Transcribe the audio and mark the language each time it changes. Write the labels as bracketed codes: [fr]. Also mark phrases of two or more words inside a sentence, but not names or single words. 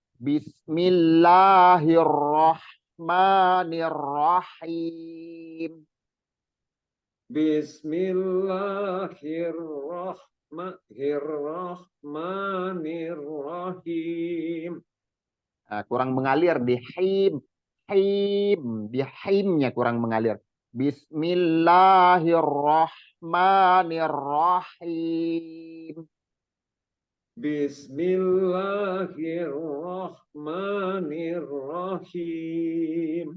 [ar] بسم الله الرحمن الرحيم. بسم الله الرحمن الرحيم. [id] Kurang mengalir di him. Him. Di himnya kurang mengalir. [ar] بسم الله الرحمن الرحيم. بسم الله الرحمن الرحيم.